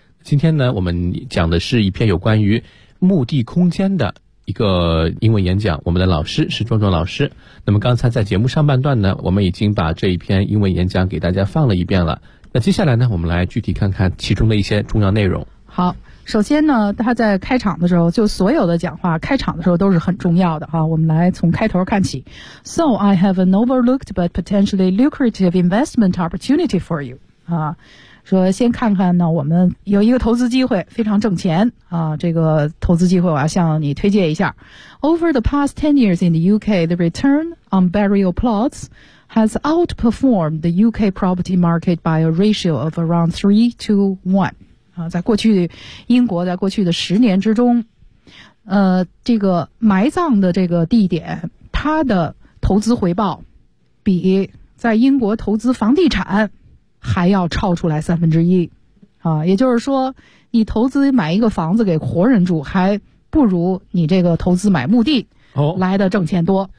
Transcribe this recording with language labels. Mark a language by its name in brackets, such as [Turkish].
[Chinese] 今天呢，我们讲的是一篇有关于墓地空间的一个英文演讲，我们的老师是壮壮老师。那么刚才在节目上半段呢，我们已经把这一篇英文演讲给大家放了一遍了。那接下来呢，我们来具体看看其中的一些重要内容。好，首先呢，他在开场的时候，就所有的讲话开场的时候都是很重要的啊。我们来从开头看起。 [English] So I have an overlooked but potentially lucrative investment opportunity for you 啊。 [Chinese] 说先看看呢，我们有一个投资机会，非常挣钱啊。这个投资机会我要向你推荐一下。 [English] Over the past 10 years in the UK, the return on burial plots has outperformed the UK property market by a ratio of around 3-1. [Chinese] 啊，在过去英国在过去的十年之中，这个埋葬的这个地点，它的投资回报比在英国投资房地产还要超出来三分之一啊，也就是说你投资买一个房子给活人住还不如你这个投资买墓地来的挣钱多、